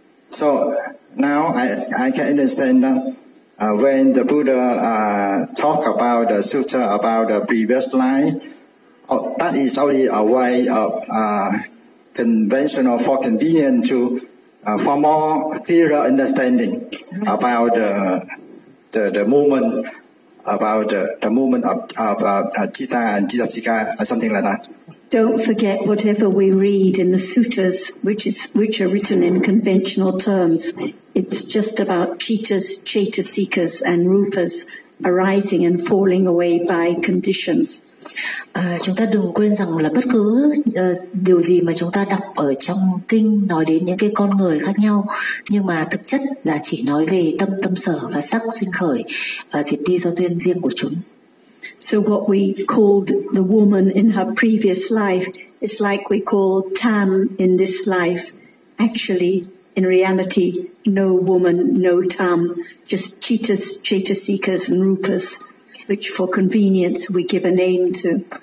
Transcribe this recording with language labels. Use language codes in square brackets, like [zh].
[en] So now I can understand that when the Buddha talk about the sutta about the previous life, that is only a way of conventional for convenience to for more clearer understanding about the movement, about the movement of citta and citta-sika or something like that. Don't forget whatever we read in the suttas, which are written in conventional terms. It's just about cittas, cetasikas, and rupas arising and falling away by conditions. [vi] Chúng ta đừng quên rằng là bất cứ điều gì mà chúng ta đọc ở trong kinh nói đến những cái con người khác nhau, nhưng mà thực chất là chỉ nói về tâm, tâm sở và sắc sinh khởi và diệt đi do duyên riêng của chúng. [en] So what we called the woman in her previous life is like we call Tam in this life. Actually, in reality, no woman, no Tam, just cheetahs, cheetah-seekers and rupas, which for convenience we give a name to.